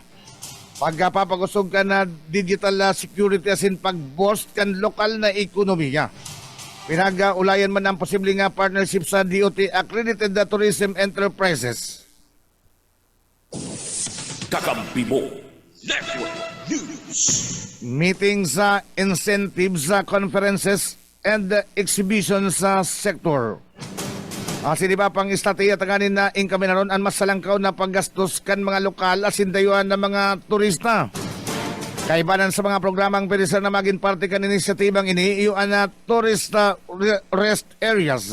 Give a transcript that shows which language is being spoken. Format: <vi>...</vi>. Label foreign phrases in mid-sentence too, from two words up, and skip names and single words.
<bik>Pagpapagusog ka na</bik> <en>digital security</en> <bik>asin pag-boost kan lokal na ekonomiya. Pinag-ulayan man ang posible nga partnership sa</bik> <en>DOT Accredited Tourism Enterprises.</en> <tl>Kakampi mo. Network News.</tl> <en>Meetings, incentives, conferences, and exhibitions sa sector.</en> <bik>Asin iba pang estratehiya tanganin na inkaminaron ang masalangkaw na paggastos kan mga lokal asin dayuan ng mga turista. Kaibanan sa mga programang pwede na maging parte kan inisyatibang ini iyon na</bik> <en>tourist rest areas.</en>